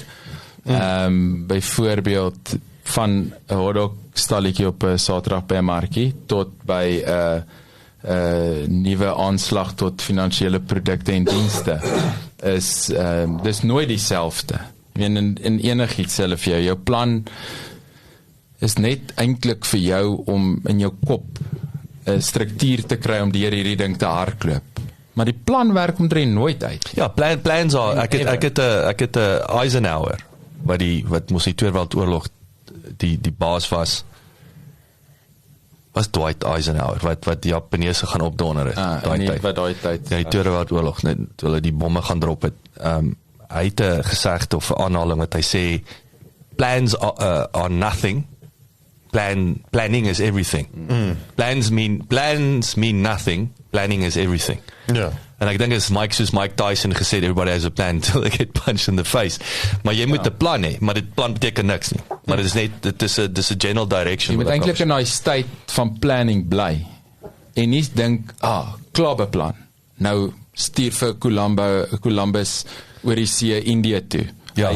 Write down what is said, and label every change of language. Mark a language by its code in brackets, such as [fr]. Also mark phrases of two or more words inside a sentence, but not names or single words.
[af] Byvoorbeeld van 'n hotdog stalletjie op 'n Saterdag by 'n markie tot by 'n nuwe aanslag tot finansiële produkte en dienste is dis nooit dieselfde. In enigiets hulle vir jou plan is net eintlik vir jou om in jou kop 'n struktuur te kry om deur hierdie ding te hardloop. Maar die plan werk omtrent nooit uit. Ja, [en] plans are, [af] ek het 'n Eisenhower wat mos die Tweede Wêreldoorlog die baas was Dwight Eisenhower wat die Japaneese gaan opdonder het daai tyd. Ja, die Tweede Wêreldoorlog, net toe hulle die bomme gaan drop het. Hy het 'n gesegde of 'n aanhaling wat hy sê [en] plans are nothing. Planning is everything. Plans mean nothing. Planning is everything. [af] Ja. En ek dink as Mike Tyson gesê, [en] everybody has a plan until they get punched in the face. [af] Maar jy moet 'n plan hê, maar dit plan beteken niks nie. Maar dit is net, dit is 'n [en] general direction. [af] Jy moet eintlik in daai state van planning bly. En nie dink, klaar beplan. Nou stuur vir Columbus oor die see Indië toe. Ja.